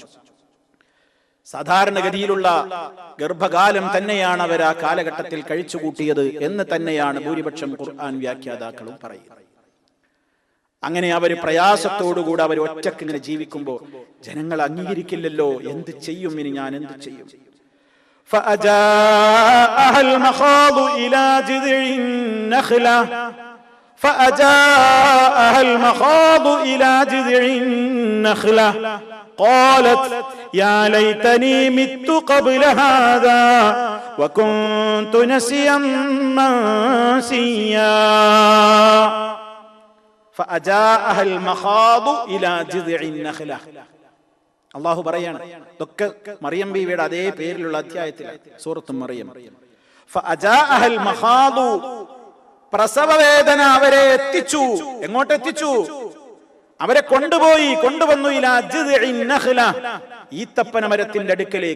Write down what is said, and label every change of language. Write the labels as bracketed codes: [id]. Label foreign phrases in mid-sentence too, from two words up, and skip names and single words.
[ml] സാധാരണഗതിയിലുള്ള ഗർഭകാലം തന്നെയാണ് അവർ ആ കാലഘട്ടത്തിൽ കഴിച്ചുകൂട്ടിയത് എന്ന് തന്നെയാണ് ഭൂരിപക്ഷം ഖുർആൻ വ്യാഖ്യാതാക്കളും പറയുന്നത്. അങ്ങനെ അവർ പ്രയാസത്തോടുകൂടെ അവർ ഒറ്റക്ക് ഇങ്ങനെ ജീവിക്കുമ്പോൾ ജനങ്ങൾ അംഗീകരിക്കില്ലല്ലോ, എന്ത് ചെയ്യും ഇനി, ഞാൻ എന്ത് ചെയ്യും? [ar] فأجاءها المخاض إلى جذع النخلة قالت يا ليتني مت قبل هذا وكنت نسيا منسيا فأجاءها المخاض إلى جذع النخلة. [ml] അള്ളാഹു പറയാണ്, ഇതൊക്കെ മറിയം ബീവിയുടെ അതേ പേരിലുള്ള അധ്യായത്തിലാണ്, സൂറത്ത് മറിയം. [ar] فأجاءها المخاض, [ml] പ്രസവവേദന അവരെ എത്തിച്ചു. എങ്ങോട്ട് എത്തിച്ചു? അവരെ കൊണ്ടുവന്നു [ar] إلى جذع النخلة, [ml] ഈത്തപ്പന മരത്തിന്റെ അടുക്കലേക്ക്.